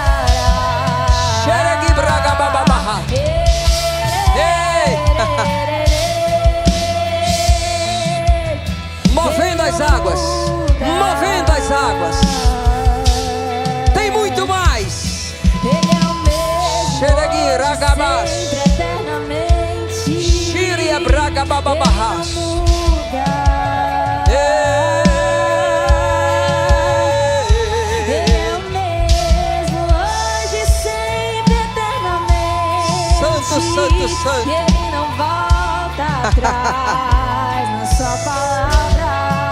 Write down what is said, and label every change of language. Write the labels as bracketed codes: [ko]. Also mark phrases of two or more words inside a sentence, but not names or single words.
[pt] Sheregibragababaha. Ei, movendo as águas, movendo as águas. Tem muito mais. Xeregui ragabas, Xiria bragababahas. Santo, santo, santo. E Ele não volta atrás na sua palavra.